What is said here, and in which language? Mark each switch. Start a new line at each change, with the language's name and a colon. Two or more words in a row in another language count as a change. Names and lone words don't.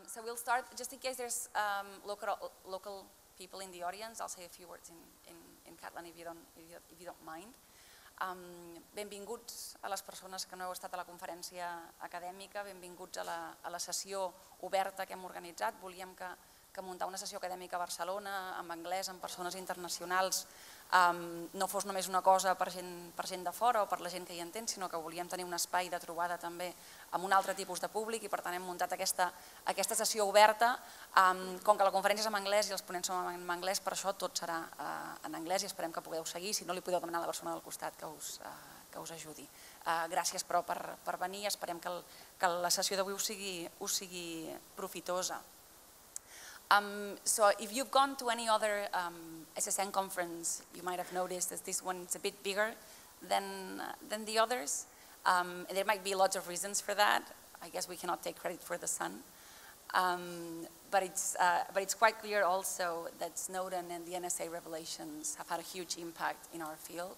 English: So we'll start, just in case there's local people in the audience, I'll say a few words in Catalan if you don't mind.
Catalan: Benvinguts a les persones que no heu estat a la conferència acadèmica, benvinguts a la sessió oberta que hem organitzat. Volíem que muntar una sessió acadèmica a Barcelona, en anglès, amb persones internacionals, no fos només una cosa per gent de fora o per la gent que hi entén, sinó que volíem tenir un espai de trobada també amb un altre tipus de públic i per tant hem muntat aquesta sessió oberta. Com que la conferència és en anglès i els ponents són en anglès, per això tot serà en anglès i esperem que pugueu seguir, si no li podeu demanar a la persona del costat que us ajudi. Gràcies però per venir, esperem que la sessió d'avui us sigui profitosa.
English: So if you've gone to any other SSN conference, you might have noticed that this one is a bit bigger than the others. There might be lots of reasons for that. I guess we cannot take credit for the sun. But it's quite clear also that Snowden and the NSA revelations have had a huge impact in our field.